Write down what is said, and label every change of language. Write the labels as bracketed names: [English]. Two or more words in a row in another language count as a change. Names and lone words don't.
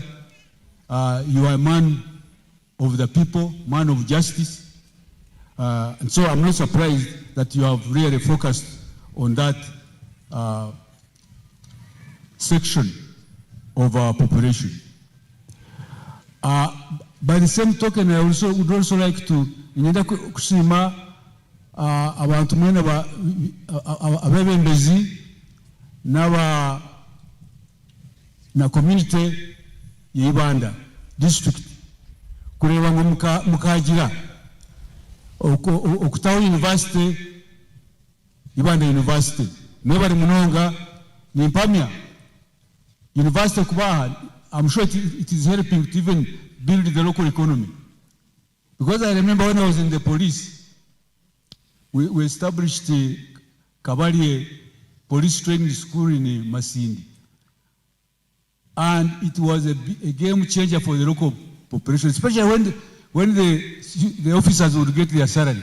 [English] You are a man of the people, man of justice. And so I'm not surprised that you have really focused on that section of our population. By the same token, I would also like to [Nyankole] ngenda kushima abantu mwene abebembezi na community ya Ibanda district kureba ngo mukagira okutaho university Ibanda University nebari munonga nimpamya university kubaha. [English] I'm sure it is helping to even build the local economy. Because I remember when I was in the police, we established the Kabali Police Training School in Masindi. And it was a game changer for the local population, especially when the officers would get their salary.